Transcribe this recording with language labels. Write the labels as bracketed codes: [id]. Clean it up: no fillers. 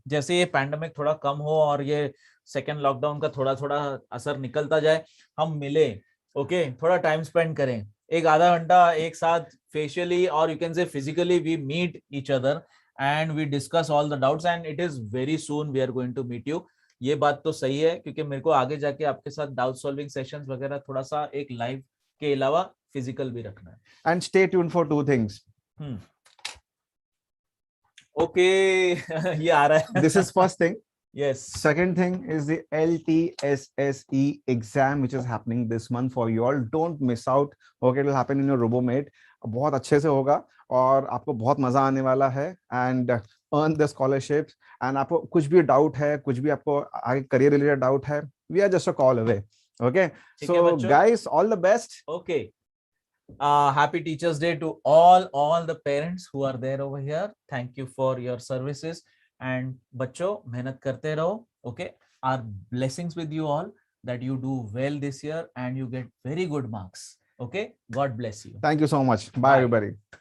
[hi] जैसे ये पैंडेमिक थोड़ा कम हो और ये सेकेंड लॉकडाउन का थोड़ा थोड़ा असर निकलता जाए, हम मिले, ओके, थोड़ा टाइम स्पेंड करें, एक आधा घंटा एक साथ [en] Facially और you can say physically we meet each other and we discuss all the doubts and it is very soon we are going to meet you. [hi] ये बात तो सही है क्योंकि मेरे को आगे जाके आपके साथ डाउट सॉल्विंग सेशंस वगैरह थोड़ा सा एक लाइव के अलावा फिजिकल भी रखना है. [en] And stay tuned for two things. [hi] Okay. ये आ रहा है. [en] This is first thing. Yes. Second thing is the LTSSE exam which is happening this month for you all. Don't miss out. Okay, it will happen in your RoboMate. [hi] बहुत अच्छे से होगा और आपको बहुत मजा आने वाला है. [en] And earn the scholarships. [hi] And आपको कुछ भी डाउट है, कुछ भी आपको आगे करियर रिलेटेड डाउट है, [en] we are just a call away. Okay. So guys, all the best. Okay. Happy Teachers Day to all the parents who are there over here. Thank you for your services. [hi] And बच्चों मेहनत करते रहो. [en] Okay. Our blessings with you all that you do well this year and you get very good marks. Okay. God bless you. Thank you so much. Bye everybody.